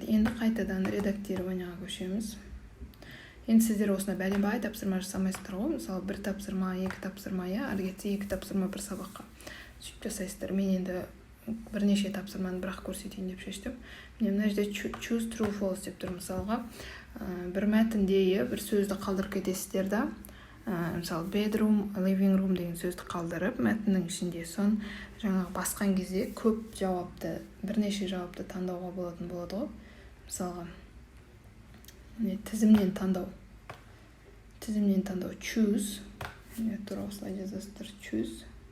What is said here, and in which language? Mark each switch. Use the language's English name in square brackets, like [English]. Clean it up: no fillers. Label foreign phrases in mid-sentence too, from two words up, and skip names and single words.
[Kazakh] Енді қайтадан редактированияға көшеміз. Енді сіздер осына бәле-бай тапсырма жасамайсыздар ғой, мысалы бір тапсырма, екі тапсырма, ары кетсе екі тапсырма бір сабаққа сөйтіп жасайсыздар. Мен енді бірнеше тапсырманы бірақ көрсетейін деп шештім. Мына жерде [English] choose true false [Kazakh] деп тұр. Мысалға, бір мәтінде бір сөзді қалдырып кетесіздер да, мысалы [English] bedroom, living room [Kazakh] деген сөзді қалдырып, мәтіннің ішінде сон жаңағы басқан кезде көп жауапты, бірнеше жауапты таңдауға болатын болады ғой. Мысалға, тізімнен таңдау choose, тура осылай жазасыздар, choose.